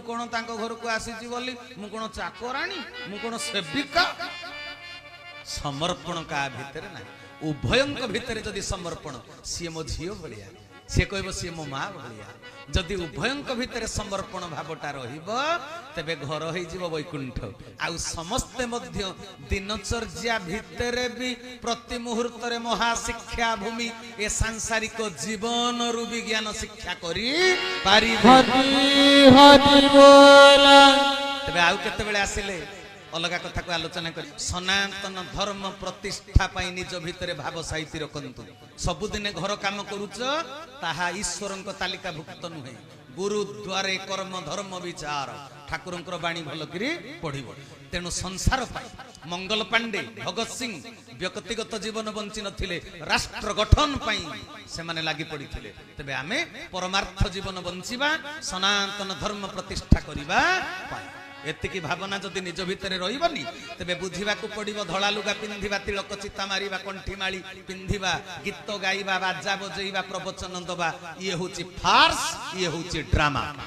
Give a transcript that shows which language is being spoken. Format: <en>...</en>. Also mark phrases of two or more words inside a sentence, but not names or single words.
<or>କୋନ ତାଙ୍କୁ ଘର କୁ ଆସିଚି ବୋଲି ମୁ କୋନ ଚାକରାଣୀ ମୁ କୋନ ସେବିକା ସମର୍ପଣ କା ଭିତରେ ନା ଉଭୟଙ୍କ ଭିତରେ ଯଦି ସମର୍ପଣ ସି ମୋ ଝିଅ ଭଲିଆ ସେ କହବ ସି ମୋ ମା ଭଲିଆ ଯଦି ଉଭୟଙ୍କ ଭିତରେ ସମର୍ପଣ ଭାବଟା ରହିବ ତେବେ ଘର ହୋଇ ଜୀବ ବୈକୁଣ୍ଠ ଆଉ ସମସ୍ତ ମଧ୍ୟ ଦିନଚର୍ଯ୍ୟା ଭିତରେ ଭି ପ୍ରତି ମୁହୂର୍ତ୍ତ ରେ ମହାଶିକ୍ଷା ଭୂମି ଏ ସାଂସାରିକ ଜୀବନ ରୁ ବିଜ୍ଞାନ ଶିକ୍ଷା କରି ପାରି ହରି ହରି ବୋଲା ତେବେ ଆଉ କେତେ ବେଳେ ଆସିଲେ ଅଲଗା କଥା କୁ ଆଲୋଚନା କରି ସନାତନ ଧର୍ମ ପ୍ରତିଷ୍ଠା ପାଇ ନିଜ ଭିତରେ ଭାବ ସାହିତ୍ୟ ରଖନ୍ତୁ ସବୁଦିନ ଘର କାମ କରୁଚ ତାହା ଈଶ୍ୱରଙ୍କ ତାଲିକା ଭୁକ୍ତ ନୁହେଁ ଗୁରୁ ଦ୍ୱାରେ କର୍ମ ଧର୍ମ ବିଚାର ଠାକୁରଙ୍କର ବାଣୀ ଭଲ କରି ପଢ଼ିବ ତେଣୁ ସଂସାର ପାଇ ମଙ୍ଗଳ ପାଣ୍ଡେ ଭଗତ ସିଂହ ବ୍ୟକ୍ତିଗତ ଜୀବନ ବଞ୍ଚି ନଥିଲେ ରାଷ୍ଟ୍ର ଗଠନ ପାଇ ସେ ମାନେ ଲାଗି ପଡ଼ିଥିଲେ ତେବେ ଆମେ ପରମାର୍ଥ ଜୀବନ ବଞ୍ଚିବା ସନାତନ ଧର୍ମ ପ୍ରତିଷ୍ଠା କରିବା ପାଇ ଏତିକି ଭାବନା ଯଦି ନିଜ ଭିତରେ ରହିବନି ତେବେ ବୁଝିବା କୁ ପଡ଼ିବ ଧଳା ଲୁଗା ପିନ୍ଧିବା ତିଳକ ଚିତା ମାରିବା କଣ୍ଠି ମାଳି ପିନ୍ଧିବା ଗୀତ ଗାଇବା ବାଜା ବଜେଇବା ପ୍ରବଚନ ଦବା ଯେ ହୋଚି ଫାର୍ସ ଯେ ହୋଚି ଡ୍ରାମା</or>